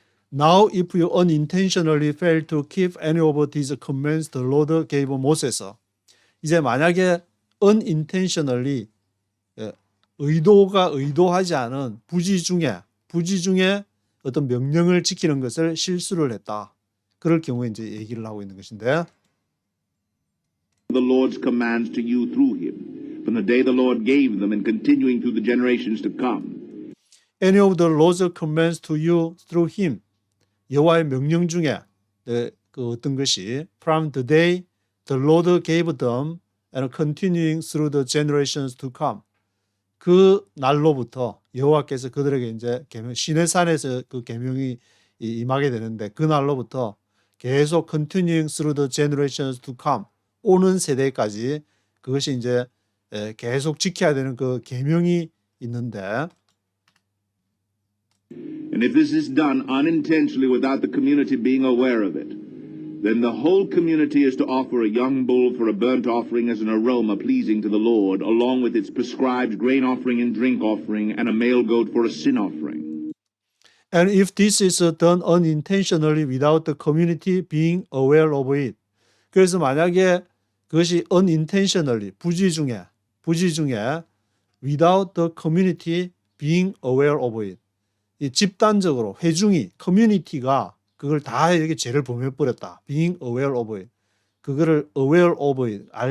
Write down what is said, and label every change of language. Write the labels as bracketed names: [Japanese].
[English] Now if you unintentionally fail to keep any of these commands the Lord gave Moses. [Korean] 이제 만약에 unintentionally 의도하지 않은 부지 중에 어떤 명령을 지키는 것을 실수를 했다. 그럴 경우에 이제 얘기를 하고 있는 것인데 [English] the Lord's commands to you through him, from the day the Lord gave them and continuing through the generations to come. Any of the Lord's commands to you through him. [Korean] 여호와의 명령 중에 그 어떤 것이 [English] from the day the Lord gave them and continuing through the generations to come. [Korean] 그 날로부터 여호와께서 그들에게 이제 계명 시내산에서 그 계명이 임하게 되는데 그 날로부터 계속 [English] continuing through the generations to come. [Korean] 오는 세대까지 그것이 이제 계속 지켜야 되는 그 계명이 있는데 [English] And if this is done unintentionally without the community being aware of it, then the whole community is to offer a young bull for a burnt offering as an aroma pleasing to the Lord, along with its prescribed grain offering and drink offering, and a male goat for a sin offering. And if this is done unintentionally without the community being aware of it. [Korean] 그래서 만약에 그것이 unintentionally, 부지 중에 [English] without the community being aware of it. [Korean] 이 집단적으로 회중이 커뮤니티가 그걸 다 이렇게 죄를 범해버렸다. [English] being aware of it. [Korean] 그거를 [English] aware of it.